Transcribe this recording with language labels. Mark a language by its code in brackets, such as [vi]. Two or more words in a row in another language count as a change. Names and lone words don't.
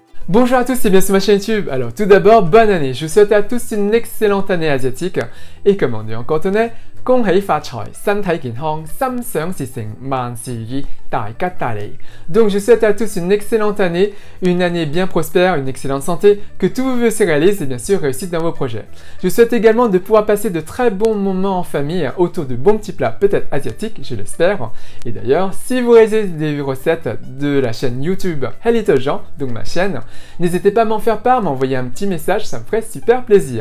[fr] Bonjour à tous et bienvenue sur ma chaîne YouTube. Alors tout d'abord, bonne année. Je vous souhaite à tous une excellente année asiatique. Et comme on dit en cantonais, [yue] 恭喜發財，身體健康，心想事成，萬事如意，大吉大利. [fr] Donc je souhaite à tous une excellente année, une année bien prospère, une excellente santé, que tous vos vœux se réalisent et bien sûr réussite dans vos projets. Je vous souhaite également de pouvoir passer de très bons moments en famille autour de bons petits plats, peut-être asiatiques, je l'espère. Et d'ailleurs, si vous réalisez des recettes de la chaîne YouTube Hey Little Jean, donc ma chaîne, n'hésitez pas à m'en faire part, m'envoyer un petit message, ça me ferait super plaisir.